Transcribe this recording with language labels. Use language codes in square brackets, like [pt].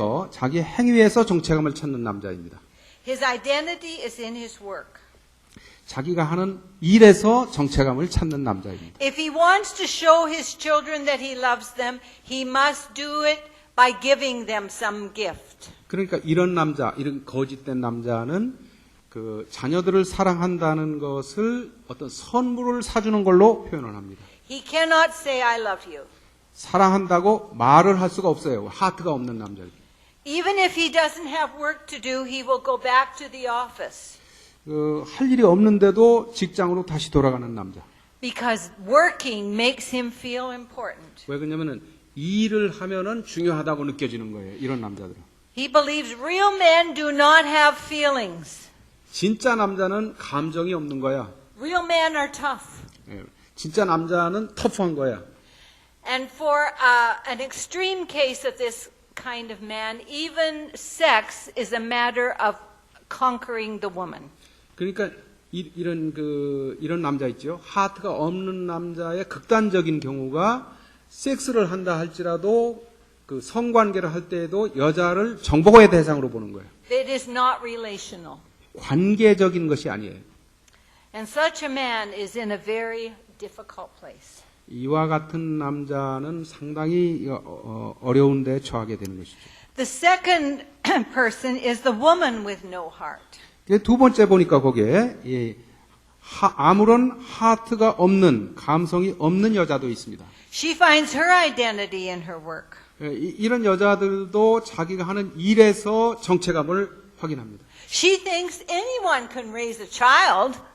[ko] 자기 행위에서 정체감을 찾는 남자입니다. [en] His identity is in his work. [ko] 자기가 하는 일에서 정체감을 찾는 남자입니다. [en] If he wants to show his children that he loves them, he must do it by giving them some gift. [ko] 그러니까 이런 거짓된 남자는 그 자녀들을 사랑한다는 것을 어떤 선물을 사주는 걸로 표현을 합니다. [en] He cannot say I love you. [ko] 사랑한다고 말을 할 수가 없어요. 하트가 없는 남자입니다. [en] Even if he doesn't have work to do, he will go back to the office. [ko] 할 일이 없는데도 직장으로 다시 돌아가는 남자. [en] because working makes him feel important. [ko] 왜 그러냐면은 일을 하면은 중요하다고 느껴지는 거예요. 이런 남자들은. [en] He believes real men do not have feelings. [ko] 진짜 남자는 감정이 없는 거야. [en] Real men are tough. [ko] 예, 진짜 남자는 터프한 거야. [en] And for an extreme case of this kind of man, even sex is a matter of conquering the woman. [ko] 그러니까 이런 남자 있죠. 하트가 없는 남자의 극단적인 경우가 섹스를 한다 할지라도 그 성관계를 할 때에도 여자를 정복의 대상으로 보는 거예요. [en] It is not relational. [ko] 관계적인 것이 아니에요. [en] And such a man is in a very difficult place. [ko] 이와 같은 남자는 상당히 어려운 데 처하게 되는 것이죠. [en] The second person is the woman with no heart. [ko] 두 번째 보니까 거기에 아무런 하트가 없는, 감성이 없는 여자도 있습니다. [en] She finds her identity in her work. [ko] 이런 여자들도 자기가 하는 일에서 정체감을 확인합니다. [en] She thinks anyone can raise a child.